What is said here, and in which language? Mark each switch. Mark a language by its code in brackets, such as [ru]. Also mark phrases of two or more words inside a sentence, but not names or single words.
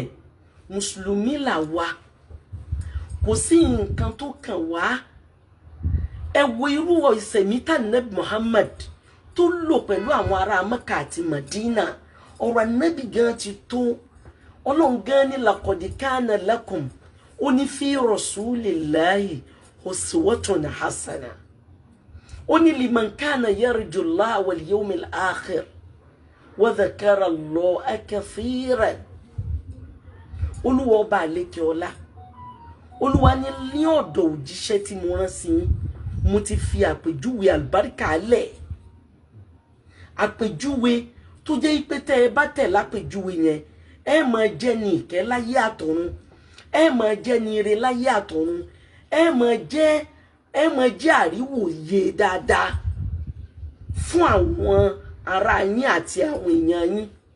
[yo] Mùsùlùmí là wá, kò sí nǹkan tó kàn wá. Ẹ wo irú ìṣẹ̀mí tí Ànábì Muhammad tó lò pẹ̀lú àwọn ará Mẹ́kà àti Mádínà. Ọ̀rọ̀ Ànábì gan ti tó. Ọlọ́run gan ní [ar] لقد كان لكم [yo] ó ní [ar] في رسول الله أسوة حسنة. [yo] Ó ní [ar] لمن كان يرجو الله واليوم الآخر وذكر الله كثيرا. [yo] Olúwa ọba àlékè ọlá, Olúwa ní ọ̀dọ̀ òjíṣẹ́ tí mo rán sí yín, mo ti fi àpèjúwe àlùbáríkà lẹ̀. Àpèjúwe tó jẹ́ pé tẹ́ ẹ bá tẹ̀ lápèjúwe yẹn, ẹ máa jẹ́ ní ìkẹ́ láyé àtọ̀run, ẹ máa jẹ́ ní ire láyé àtọ̀run, ẹ máa jẹ́ àríwòye dáadáa fún àwọn ará yín àti àwọn èèyàn yín.